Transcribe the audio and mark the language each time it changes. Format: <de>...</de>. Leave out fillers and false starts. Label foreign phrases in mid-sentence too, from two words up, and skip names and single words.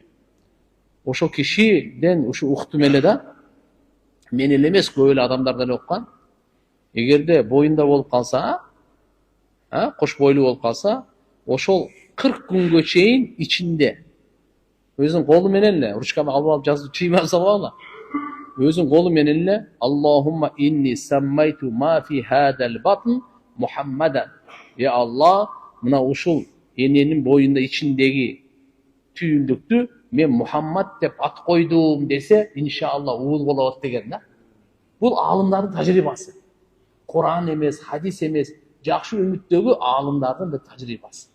<ky>Ошол кишиден ушу уктум эле да, мен эле эмес, көп эле адамдар деле уккан. Эгерде боюнда болуп калса, кош бойлуу болуп калса, ошол 40 күнгө чейин ичинде өзүнүн колу менен эле ручканы алып жазып чыймай салган. Өзүнүн колу менен эле</ky> <ar>اللهم إني سميت ما في هذا البطن محمدا.</ar> <ky>Алла, мына ушул эненин боюнда ичиндеги түйүндүктү мен Мухаммад деп ат койдум десе, иншалла уул болот деген да. Бул аалымдардын тажрыйбасы. Куран эмес, хадис эмес, жакшы үмүттөгү аалымдардын да тажрыйбасы.</ky>